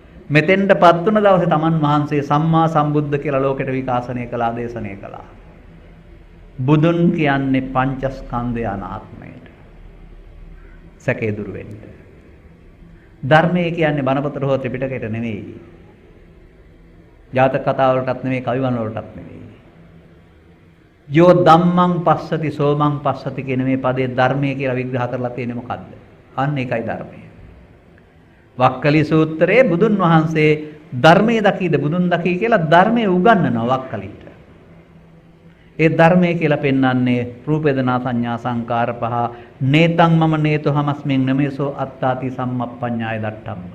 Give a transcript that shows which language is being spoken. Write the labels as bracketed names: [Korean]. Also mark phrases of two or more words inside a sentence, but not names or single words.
[Sinhala] මෙතෙන්ටපත් වුණ දවසේ තමන් වහන්සේ සම්මා සම්බුද්ධ කියලා ලෝකෙට විකාශනය කළා, දේශනය කළා. බුදුන් කියන්නේ පංචස්කන්ධය අනාත්මයට. සැකේ දුරු වෙන්න. ධර්මය කියන්නේ බණපොතට හෝ ත්‍රිපිටකයට නෙවෙයි. ජාතක කතා වලටත් නෙවෙයි, කවිවල වලටත් නෙවෙයි. [Pali] යෝ ධම්මං පස්සති සෝමං පස්සති [Sinhala] කියන මේ පදේ ධර්මය කියලා විග්‍රහ කරලා තියෙන්නේ මොකද්ද? අන්න ඒකයි ධර්මය. වක්කලි සූත්‍රයේ බුදුන් වහන්සේ ධර්මයේ දකීද බුදුන් දකී කියලා ධර්මයේ උගන්වනවා වක්කලිට. ඒ ධර්මයේ කියලා පෙන්වන්නේ රූප වේදනා සංඥා සංකාර පහ [Pali] නේතං මම නේතෝ හමස්මින් නමේසෝ අත්තාති සම්මප්පඤ්ඤාය දට්ඨම්ම.